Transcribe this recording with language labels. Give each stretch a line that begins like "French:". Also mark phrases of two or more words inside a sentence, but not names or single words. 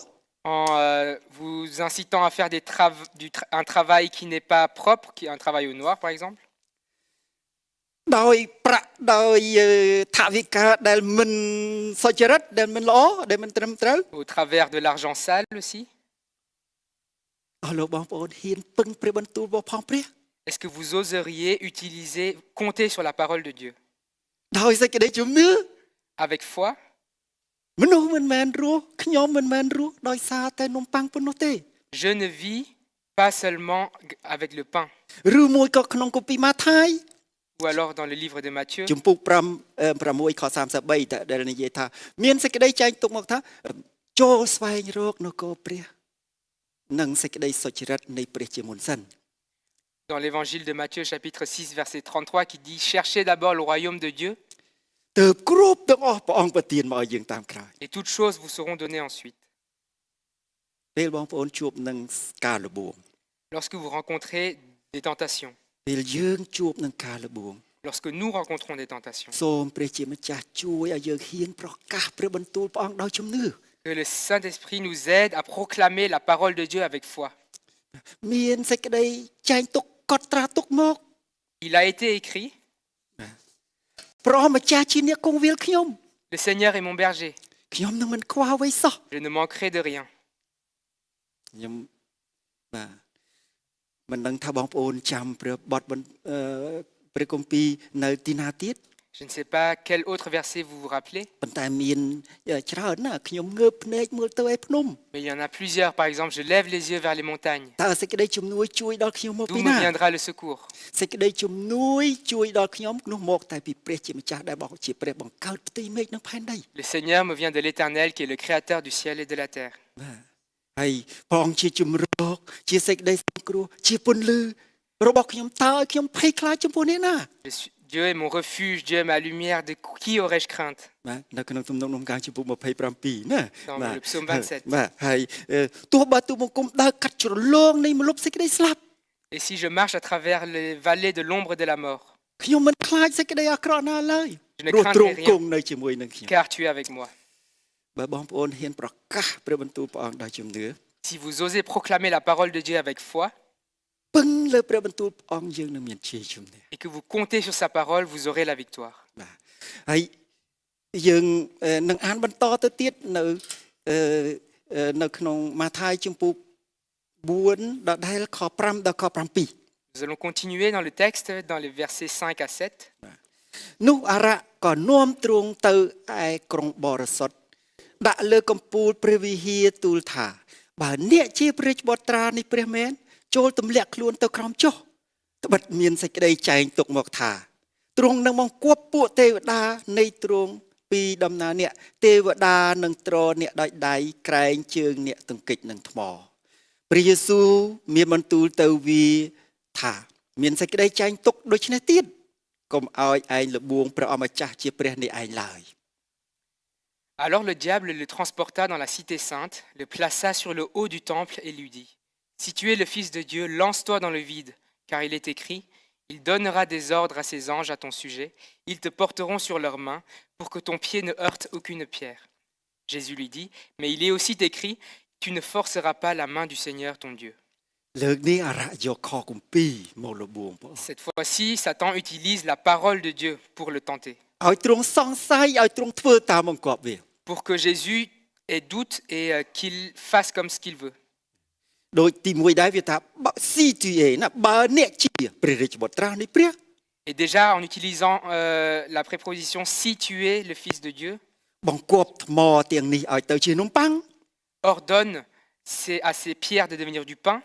French: en vous incitant à faire un travail qui n'est pas propre, qui est un travail au noir par exemple,
Khmer: ដោយប្រាក់ដោយថវិកាដែលមិនសុចរិតដែលមិនល្អដែលមិនត្រឹមត្រូវ
French: au travers de l'argent sale aussi.
Khmer: អស់លោកបងប្អូនហ៊ានពឹងព្រះបន្ទូលរបស់ផងព្រះ
French: Est-ce que vous oseriez compter sur la parole de Dieu
Khmer: ដោយសេចក្តីជំនឿ
French: avec foi?
Khmer: មនុស្សមិនមែនរស់ខ្ញុំមិនមែនរស់ដោយសារតែនំប៉័ងប៉ុណ្ណោះទេ
French: Je ne vis pas seulement avec le pain.
Khmer: ឬមួយក៏ក្នុងគម្ពីរម៉ាថាយ
French: Ou alors dans le livre de Matthieu,
Khmer: ជំពូក6ខ33ដែលនិយាយថាមានសេចក្តីចែងទុកមកថាចូលស្វែងរកនគរព្រះនិងសេចក្តីសុចរិតនៃព្រះជាមុនសិន
French: dans l'évangile de Matthieu chapitre 6 verset 33 qui dit « Cherchez d'abord le royaume de Dieu
Khmer: ទើបគ្រប់ទាំងអស់ព្រះអង្គប្រទានមកឲ្យយើងតាមក្រោយ
French: et toutes choses vous seront données ensuite. »
Khmer: ពេលបងប្អូនជួបនឹងការលបួង
French: Lorsque vous rencontrez des tentations,
Khmer: ពេលយើងជួបនឹងការលបួង
French: lorsque nous rencontrons des tentations,
Khmer: សូមព្រះជាម្ចាស់ជួយឲ្យយើងហ៊ានប្រកាសព្រះបន្ទូលព្រះអង្គដោយជំនឿ
French: que le Saint-Esprit nous aide à proclamer la parole de Dieu avec foi.
Khmer: មានសេចក្តីចែងទុកកត់ត្រាទុកមក
French: Il a été écrit,
Khmer: ព្រះម្ចាស់ជាអ្នកគង់វាលខ្ញុំ
French: le Seigneur est mon berger,
Khmer: ខ្ញុំនឹងមិនខ្វះអ្វីសោះ
French: je ne manquerai de rien.
Khmer: ខ្ញុំបាទមិនដឹងថាបងប្អូនចាំព្រះបទព្រះគម្ពីរនៅទីណាទៀត
French: Je ne sais pas quel autre verset vous vous rappelez,
Khmer: ប៉ុន្តែមានច្រើនណាស់ខ្ញុំងើបភ្នែកមើលទៅឯភ្នំ
French: mais il y en a plusieurs. Par exemple, je lève les yeux vers les montagnes.
Khmer: តើសេចក្តីជំនួយជួយដល់ខ្ញុំមក
French: D'où
Khmer: ពី
French: me
Khmer: ណា
French: viendra le secours?
Khmer: សេចក្តីជំនួយជួយដល់ខ្ញុំនោះមកតែពីព្រះជាម្ចាស់ដែលបងជាព្រះបង្កើតផ្ទៃមេឃនិងផែនដី
French: Le Seigneur me vient de l'Éternel qui est le créateur du ciel et de la terre.
Khmer: បាទហើយព្រះអង្គជាជំរកជាសេចក្តីសង្គ្រោះជាពន្លឺរបស់ខ្ញុំតើឲ្យខ្ញុំភ័យខ្លាចចំពោះអ្នកណា
French: Dieu est mon refuge, Dieu est ma lumière. De qui aurais-je crainte?
Khmer: បាទនៅក្នុងទំនុកដំណការជំពូក27ណា
French: Dans le psaume 27.
Khmer: បាទហើយទោះបើទូបង្គំដើរកាត់ជ្រលងនៃម្លប់សេចក្តីស្លាប់
French: Et si je marche à travers les vallées de l'ombre de la mort,
Khmer: ខ្ញុំមិនខ្លាចសេចក្តីអាក្រក់ណាឡើយ
French: Je ne
Khmer: ព្រោះ
French: craindrai
Khmer: ទ្រង់
French: rien.
Khmer: គង់នៅជាមួយនឹងខ្ញុំ
French: car tu es avec moi.
Khmer: បើបងប្អូនហ៊ានប្រកាសព្រះបន្ទូលព្រះអង្គដោយជំនឿ
French: Si vous osez proclamer la parole de Dieu avec foi
Khmer: ពឹងលើព្រះបន្ទូលព្រះអង្គយើងនឹងមានជ័យជំនះ
French: et que vous comptez sur sa parole, vous aurez la victoire.
Khmer: បាទហើយយើងនឹងអានបន្តទៅទៀតនៅក្នុងម៉ាថាយជំពូក4ដល់ខ5ដល់ខ7
French: Nous allons continuer dans le texte, dans les versets 5 à 7.
Khmer: នោះអារៈក៏នាំទ្រង់ទៅឯក្រុងបរិសុទ្ធដាក់លើកំពូលព្រះវិហារទូលថាបើអ្នកជា ព្រះបុត្រានៃព្រះមែនចូលទម្លាក់ខ្លួនទៅក្រោមចុះត្បិតមានសេចក្តីចែងទុកមកថាទ្រង់នឹងបង្គាប់ពួកទេវតានៃទ្រង់ពីដំណើរអ្នកទេវតានឹងទ្រអ្នកដោយដៃក្រែងជើងអ្នកទង្គិចនឹងថ្មព្រះយេស៊ូវមានបន្ទូលទៅវាថាមានសេចក្តីចែងទុកដូច្នេះទៀតកុំឲ្យឯងលបួងព្រះអម្ចាស់ជាព្រះនៃឯងឡើយ
French: Alors le diable le transporta dans la cité sainte, le plaça sur le haut du temple et lui dit « Si tu es le Fils de Dieu, lance-toi dans le vide, car il est écrit « Il donnera des ordres à ses anges à ton sujet, ils te porteront sur leurs mains pour que ton pied ne heurte aucune pierre. » Jésus lui dit « Mais il est aussi écrit « Tu ne forceras pas la main du Seigneur ton Dieu. »
Khmer: លើកនេះអារៈយកខគម្ពីរមកលបួងបង
French: Cette fois-ci, Satan utilise la parole de Dieu pour le tenter,
Khmer: ឲ្យទ្រង់សង្ស័យឲ្យទ្រង់ធ្វើតាមបង្គាប់វា
French: pour que Jésus ait doute et qu'il fasse comme ce qu'il veut.
Khmer: ដោយទីមួយដែរវាថាបើស៊ីទីអេណាបើអ្នកជាព្រះរាជបុត្រានៃព្រះ
French: Et déjà, en utilisant la préposition « si tu es le Fils de Dieu »,
Khmer: បង្គាប់ថ្មទាំងនេះឲ្យទៅជានំប៉័ង
French: ordonne à ces pierres de devenir du pain.